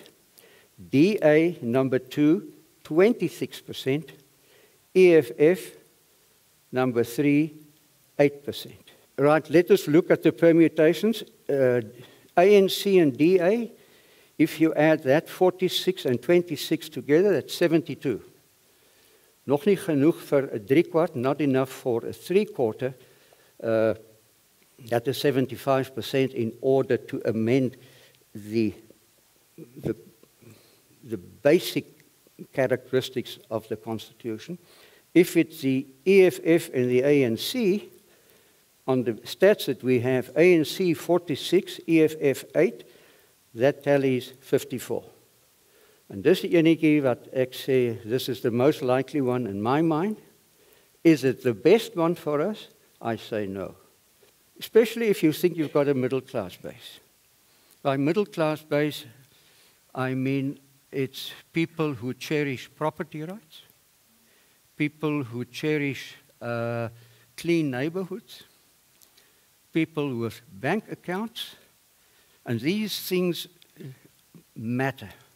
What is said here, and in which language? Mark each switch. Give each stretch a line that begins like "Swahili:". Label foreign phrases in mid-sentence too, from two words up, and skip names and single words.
English: DA number 2, 26%. EFF number 3, 8%. Right, let us look at the permutations. ANC and DA, if you add that 46 and 26 together, that's 72.
Afrikaans: Nog nie genoeg vir 'n 3/4,
English: not enough for a 3/4. That is 75% in order to amend the basic characteristics of the Constitution. If it's the EFF and the ANC, on the stats that we have, ANC 46, EFF 8, that tallies 54.
Afrikaans: And dis die enetjie wat ek sê,
English: this is the most likely one in my mind. Is it the best one for us? I say no. Especially if you think you've got a middle class base. By middle class base, I mean it's people who cherish property rights, people who cherish clean neighborhoods, people with bank accounts, and these things matter.